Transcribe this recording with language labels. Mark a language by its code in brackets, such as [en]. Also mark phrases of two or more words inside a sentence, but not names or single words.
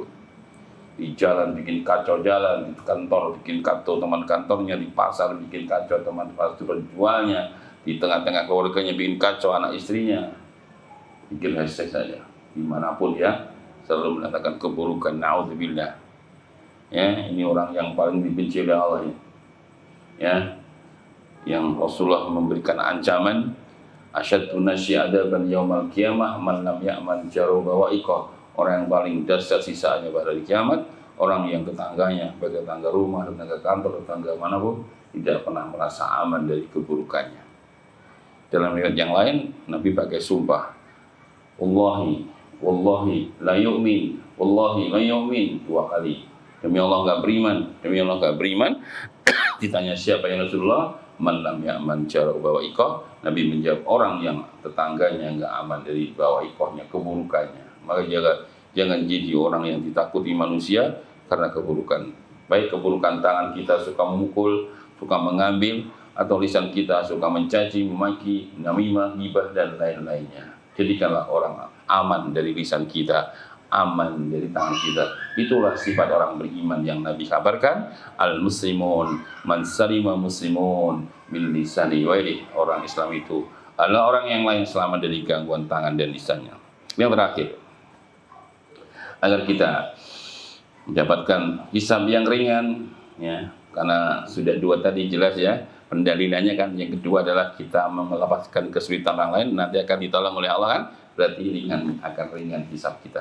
[id] Di jalan bikin kacau jalan, di kantor bikin kacau teman kantornya, di pasar bikin kacau teman pasar penjualnya, di tengah-tengah keluarganya bikin kacau anak istrinya, bikin reseh saja. Dimanapun ya, selalu mendatangkan keburukan. Na'udzubillah. Ya, ini orang yang paling dibenci oleh Allah ya. Yang Rasulullah memberikan ancaman, [ar] أشد الناس عذابا يوم القيامة من لم يأمن جاره بوائقه. [id] Orang yang paling dahsyat sisaannya pada hari kiamat, orang yang tetangganya, baik tetangga rumah, tetangga kantor, tetangga manapun, tidak pernah merasa aman dari keburukannya. Dalam riwayat yang lain, Nabi pakai sumpah, [ar] والله لا يؤمن والله لا يؤمن, 2 kali. [id] Demi Allah enggak beriman, demi Allah enggak beriman. Ditanya siapa yang Rasulullah, [ar] من لم يأمن جاره بوائقه. [id] Nabi menjawab, orang yang tetangganya enggak aman dari bawa'iqahnya, keburukannya. Maka jangan jadi orang yang ditakuti manusia karena keburukan. Baik keburukan tangan kita suka memukul, suka mengambil, atau lisan kita suka mencaci, memaki, namimah, ghibah, dan lain-lainnya. Jadikanlah orang aman dari lisan kita, aman dari tangan kita. Itulah sifat orang beriman yang Nabi kabarkan. [ar] المسلمون من سلم مسلمون من لسانه ويده. [id] Orang Islam itu adalah orang yang lain selamat dari gangguan tangan dan lisannya. Yang terakhir, agar kita mendapatkan hisab yang ringan ya, karena sudah 2 tadi jelas ya pendalilannya kan. Yang kedua adalah kita melepaskan kesulitan orang lain, nanti akan ditolong oleh Allah kan, berarti ringan, akan ringan hisab kita.